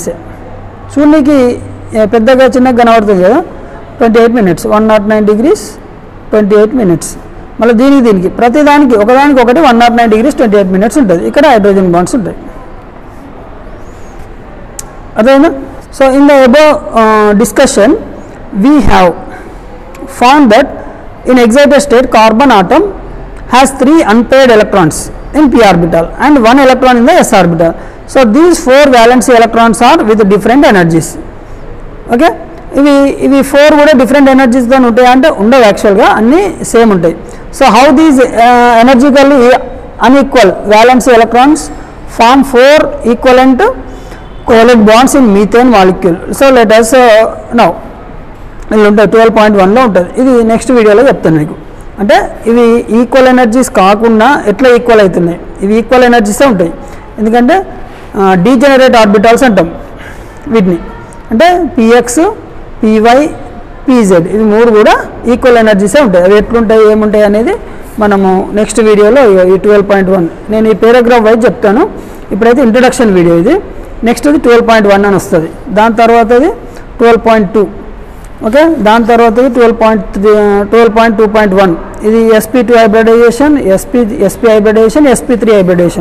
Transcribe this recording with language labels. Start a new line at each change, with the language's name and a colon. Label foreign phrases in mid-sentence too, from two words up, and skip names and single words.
Telugu: చూడడానికి పెద్దగా చిన్నగా కనబడుతుంది కదా,
English: 28 minutes, 109 degrees 28 minutes.
Telugu: మళ్ళీ దీనికి ప్రతిదానికి ఒకదానికి ఒకటి
English: 109 degrees 28 minutes
Telugu: ఉంటుంది. ఇక్కడ హైడ్రోజన్ బాండ్స్ ఉంటాయి, అదేనా.
English: So in the above discussion we have found that in excited state carbon atom has 3 unpaired electrons in p orbital and 1 electron in the s orbital. So these 4 valency electrons are with different energies, okay.
Telugu: ఇవి 4 కూడా
English: different energiesతో
Telugu: ఉంటాయి అంటే ఉండవు, యాక్చువల్గా అన్నీ సేమ్ ఉంటాయి.
English: So how these energetically unequal valency electrons form 4 equivalent covalent bonds in methane molecule. So let us now
Telugu: ఇలా ఉంటుంది 12.1లో ఉంటుంది. ఇది
English: next videoలో
Telugu: చెప్తాను మీకు. అంటే ఇవి
English: equal energies
Telugu: కాకుండా ఎట్లా ఈక్వల్ అవుతున్నాయి, ఇవి
English: equal energiesే
Telugu: ఉంటాయి. ఎందుకంటే
English: degenerate orbitals
Telugu: అంటాం వీటిని, అంటే px py pz ఇవి 3 కూడా
English: equal energiesే
Telugu: ఉంటాయి. అవి ఎట్లుంటాయి ఏముంటాయి అనేది మనము
English: next videoలో
Telugu: ఈ 12.1 నేను ఈ
English: paragraph wise
Telugu: చెప్తాను. ఇప్పుడైతే
English: introduction video
Telugu: ఇది. నెక్స్ట్ ఇది 12.1 అని వస్తుంది, దాని తర్వాత ఇది 12.2, ఓకే. దాని తర్వాత 12.2.1 ఇది
English: sp2 hybridization, sp hybridization, sp3 hybridization.